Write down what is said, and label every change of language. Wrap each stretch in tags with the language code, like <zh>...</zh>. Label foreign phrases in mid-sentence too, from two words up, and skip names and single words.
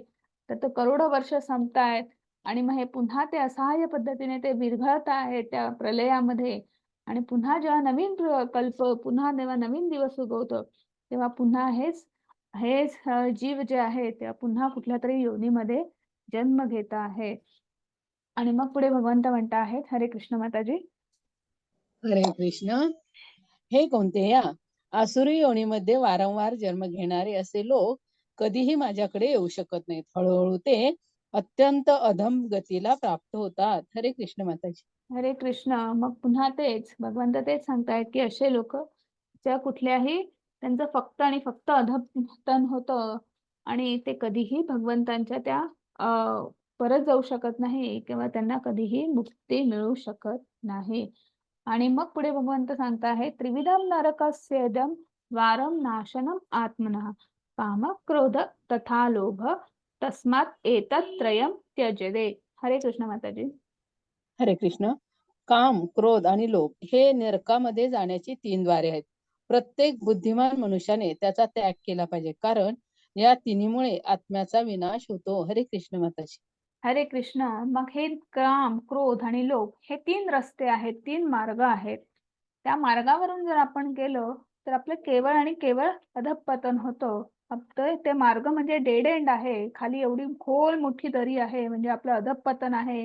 <mr>तर तो करोडो वर्ष संपतायत. आणि मग हे पुन्हा ते असहाय्य पद्धतीने ते विरघळत आहेत त्या प्रलयामध्ये. आणि पुन्हा जेव्हा नवीन कल्प, पुन्हा जेव्हा नवीन दिवस उगवतो, तेव्हा पुन्हा हेच हेच जीव जे आहे ते पुन्हा कुठल्या तरी योनीमध्ये जन्म घेत आहे. आणि मग पुढे भगवंत म्हणत आहेत, हरे कृष्ण माताजी. हरे कृष्ण. हे कोणत्या आसुरी योनीमध्ये वारंवार जन्म घेणारे असे लोक कधीही माझ्याकडे येऊ शकत नाहीत. हळूहळू ते अत्यंत अधम गतीला प्राप्त होतात. हरे कृष्ण माताजी. हरे कृष्ण. मग पुन्हा तेच भगवंत तेच सांगतायत की असे लोक ज्या कुठल्याही, त्यांचं फक्त आणि फक्त अधःपतन होतं. आणि ते कधीही भगवंतांच्या त्या परत जाऊ शकत नाही किंवा त्यांना कधीही मुक्ती मिळू शकत नाही. आणि मग पुढे भगवंत सांगताहेत,</mr> <sa>त्रिविधम नरकस्येदम द्वारम नाशनम आत्मनः काम क्रोध तथा लोभ तस्मात् एतत् त्रयम त्यजेते.</sa> <mr>हरे कृष्ण माताजी. हरे कृष्ण. काम, क्रोध आणि लोभ हे नरकामध्ये जाण्याची 3 द्वारे आहेत. प्रत्येक बुद्धिमान मनुष्याने त्याचा त्याग केला पाहिजे, कारण या तिन्हीमुळे आत्म्याचा विनाश होतो. हरे कृष्ण माताजी. हरे कृष्ण. मग हे काम, क्रोध आणि लोभ हे 3 रस्ते आहेत, 3 मार्ग आहेत. त्या मार्गावरून जर आपण गेलो तर आपलं केवळ आणि केवळ अधःपतन होतं. फक्त ते मार्ग म्हणजे</mr> <en>dead end</en> <mr>आहे. खाली एवढी खोल मोठी दरी आहे, म्हणजे आपलं अधःपतन आहे.</mr>